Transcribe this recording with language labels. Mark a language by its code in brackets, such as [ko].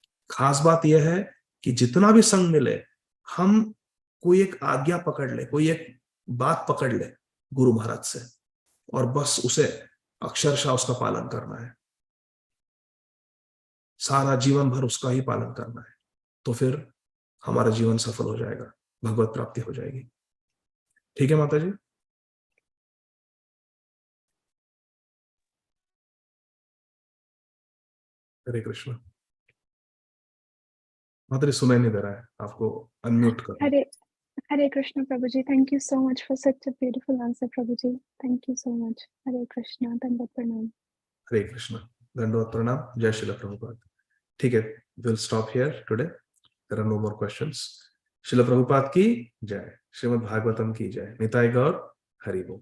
[hi] खास बात यह है कि जितना भी संग मिले, हम कोई एक आज्ञा पकड़ ले, कोई एक बात पकड़ ले गुरु महाराज से, और बस उसे अक्षरशः उसका पालन करना है, सारा जीवन भर उसका ही पालन करना है, तो फिर हमारा जीवन सफल हो जाएगा, भगवत प्राप्ति हो जाएगी। ठीक है माता जी। हरे कृष्ण। माता जी सुनाई नहीं दे रहा है, आपको अनम्यूट करो। [en] Hare Krishna Prabhuji, thank you so much for such a beautiful answer, Prabhuji. Thank you so much. Hare Krishna, Dandavat Pranam. [hi] हरे कृष्ण, दंडवत प्रणाम, जय श्रील प्रभुपाद। ठीक है, [en] we'll stop here today. There are no more questions. [hi] Srila Prabhupada की जय, श्रीमद् भागवतम की जय, निताय गौर, हरि बोल।